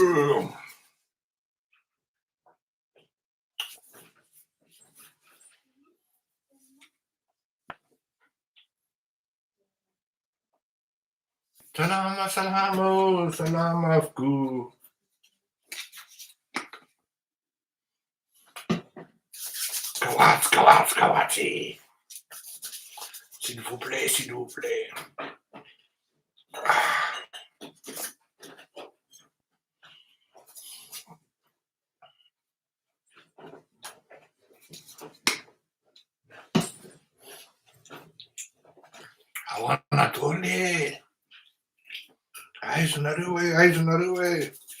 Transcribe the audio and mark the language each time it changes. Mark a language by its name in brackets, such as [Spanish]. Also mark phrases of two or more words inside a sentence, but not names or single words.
[Malagasy] Salama salama oh, salamavoko. Kawatsy. [French] S'il vous plaît, s'il vous plaît. [Malagasy] Ahoana daholo aizonareo e.